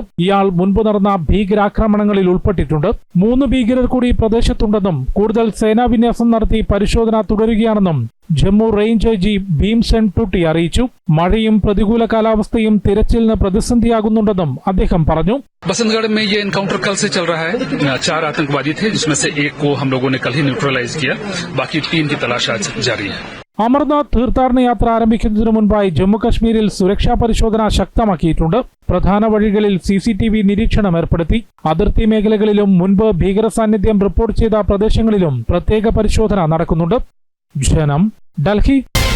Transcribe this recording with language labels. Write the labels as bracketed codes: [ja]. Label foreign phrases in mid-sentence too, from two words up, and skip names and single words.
[ml] ഇയാൾ മുൻപ് നടന്ന ഭീകരാക്രമണങ്ങളിൽ ഉൾപ്പെട്ടിട്ടുണ്ട്. 3 ഭീകരർ കൂടി പ്രദേശത്തുണ്ടെന്നും കൂടുതൽ സേനാവിന്യാസം നടത്തി പരിശോധന തുടരുകയാണെന്നും ജമ്മു റേഞ്ച് IG ഭീംസെൻ ടൂട്ടി അറിയിച്ചു. മഴയും പ്രതികൂല കാലാവസ്ഥയും തിരച്ചിലിന് പ്രതിസന്ധിയാകുന്നുണ്ടെന്നും അദ്ദേഹം പറഞ്ഞു. [hi] बसंतगढ़ में ये एनकाउंटर कल से चल रहा है. 4 आतंकवादी थे, जिसमें से एक को हम लोगों ने कल ही न्यूट्रलाइज किया. बाकी 3 की तलाश आज जारी है. [ml] അമർനാഥ് തീർത്ഥാടന യാത്ര ആരംഭിക്കുന്നതിനു മുൻപായി ജമ്മുകശ്മീരിൽ സുരക്ഷാ പരിശോധന ശക്തമാക്കിയിട്ടുണ്ട്. പ്രധാന വഴികളിൽ CCTV നിരീക്ഷണം ഏർപ്പെടുത്തി. അതിർത്തി മേഖലകളിലും മുൻപ് ഭീകര സാന്നിധ്യം റിപ്പോർട്ട് ചെയ്ത പ്രദേശങ്ങളിലും പ്രത്യേക പരിശോധന നടക്കുന്നുണ്ട്. ജനം, ഡൽഹി.